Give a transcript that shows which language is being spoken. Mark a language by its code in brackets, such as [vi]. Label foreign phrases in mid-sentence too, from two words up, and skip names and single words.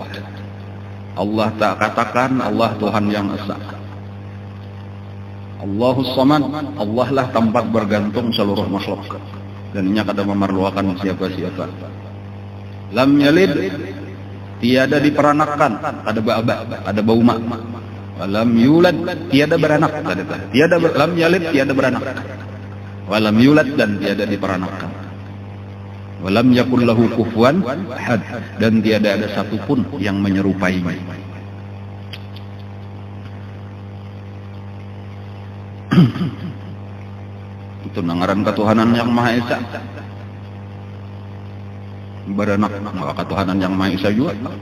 [id] Allah tak katakan Allah Tuhan yang esa. [ar] Allahus samad, [id] Allah lah tempat bergantung seluruh makhluk dan ini kada memerlukan siapa-siapa. [ar] Lam yalid, [bjn] tiada diperanakan, kada ba'aba, kada bauma. [ar] Walam yulad, [id] tiada beranak. [ar] Lam yalid, [id] tiada beranak. [ar] Walam yulad, [id] dan tiada diperanakkan. [ar] Walam yakul lahu kufuwan ahad, [id] dan tiada ada satupun yang menyerupainya. [bjn] Itu nangaran ketuhanan yang Maha Esa. [id] Beranak, maka ketuhanan yang Maha Esa juga.